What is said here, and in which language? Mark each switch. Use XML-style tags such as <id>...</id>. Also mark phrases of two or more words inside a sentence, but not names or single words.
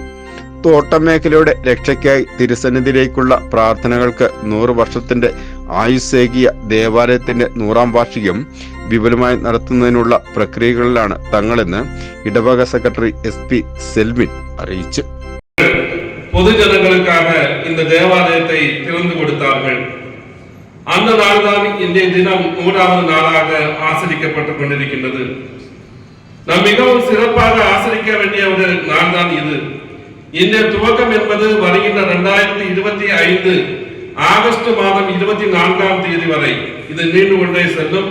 <ml>തോട്ടം മേഖലയുടെ രക്ഷയ്ക്കായി തിരുസന്നിധിയിലേക്കുള്ള പ്രാർത്ഥനകൾക്ക് 100 വർഷത്തിന്റെ ആയുസ്സേകിയ ദേവാലയത്തിന്റെ 100ാം വാർഷികം വിപുലമായി നടത്തുന്നതിനുള്ള പ്രക്രിയകളിലാണ് തങ്ങളെന്ന് ഇടവക സെക്രട്ടറി SP സെൽവിൻ അറിയിച്ചു.</ml> <ta>பொதுஜனங்களுக்காக இந்த தேவாலயத்தை திறந்து கொடுத்தார்கள். அந்த நாள்தான் இன்றைய தினம் 100வது நாளாக ஆசரிக்கப்பட்டுக் கொண்டிருக்கின்றது. நாம் மிகவும் சிறப்பாக ஆசரிக்க வேண்டிய ஒரு நாள் தான் இது. இந்த துவக்கம் என்பது வருகின்ற 2025 ஆகஸ்ட் மாதம் 24ஆம் தேதி வரை இது நீண்டு கொண்டே செல்லும்.</ta>